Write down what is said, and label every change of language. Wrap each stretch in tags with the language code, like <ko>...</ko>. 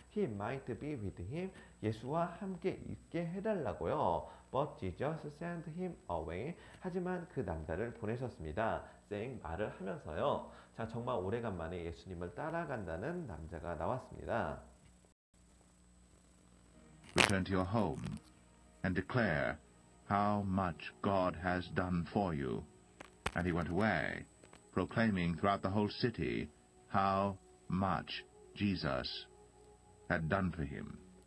<en>He might be with him,</en> <ko>예수와 함께 있게 해달라고요.</ko> <en>But Jesus sent him away.</en> <ko>하지만 그 남자를 보내셨습니다.</ko> <en>saying,</en> <ko>말을 하면서요. 자, 정말 오래간만에 예수님을 따라간다는 남자가 나왔습니다.</ko> <en>Return to your home and declare how much God has done for you. And he went away, proclaiming throughout the whole city how much Jesus had done for him.</en>